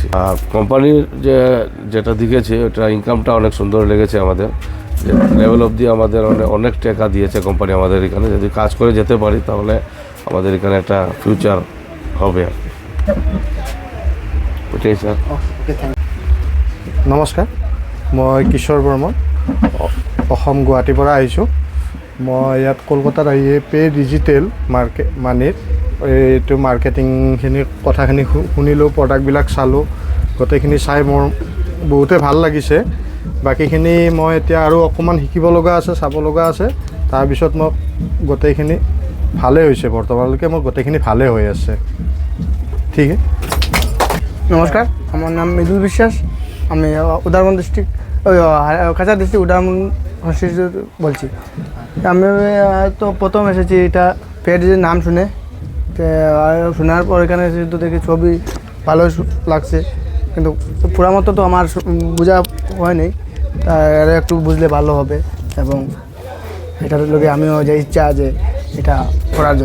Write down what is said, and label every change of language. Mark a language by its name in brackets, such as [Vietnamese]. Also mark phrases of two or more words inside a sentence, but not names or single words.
[Bangla] আর কোম্পানির যেটা দিয়েছে ওটা ইনকামটা অনেক সুন্দর লেগেছে আমাদের, যে লেভেল অবধি আমাদের অনেক টাকা দিয়েছে কোম্পানি আমাদের এখানে। যদি কাজ করে যেতে পারি তাহলে আমাদের এখানে একটা ফিউচার হবে আর কি। ওটাই স্যার। [Assamese] নমস্কাৰ, মই কিশোৰ বৰ্মন, অসম গুৱাহাটীৰ পৰা আহিছোঁ। মই ইয়াত কলকাতাত আহি পে ডিজিটেল মানিৰ এইটো মাৰ্কেটিংখিনি কথাখিনি শুনিলোঁ, প্ৰডাক্টবিলাক চালোঁ, গোটেইখিনি চাই মোৰ বহুতেই ভাল লাগিছে। বাকীখিনি মই এতিয়া আৰু অকণমান শিকিব লগা আছে, চাব লগা আছে। তাৰপিছত মোক গোটেইখিনি ভালেই হৈছে, বৰ্তমানলৈকে মোৰ গোটেইখিনি ভালেই হৈ আছে। ঠিক আছে। [Bangla] নমস্কার, আমার নাম মৃদুল বিশ্বাস। আমি উদারবন ডিস্ট্রিক্ট, কাছাড় ডিস্ট্রিক্ট উদারবন কনস্টিটিউট বলছি। আমি তো প্রথম এসেছি এটা পেডিজির নাম শুনে, শোনার পর এখানে এসে তো দেখি ছবি ভালো লাগছে, কিন্তু পুরা মতো তো আমার বোঝা হয়নি, তার একটু বুঝলে ভালো হবে, এবং এটার লোকে আমিও যে ইচ্ছা যে এটা করার জন্য।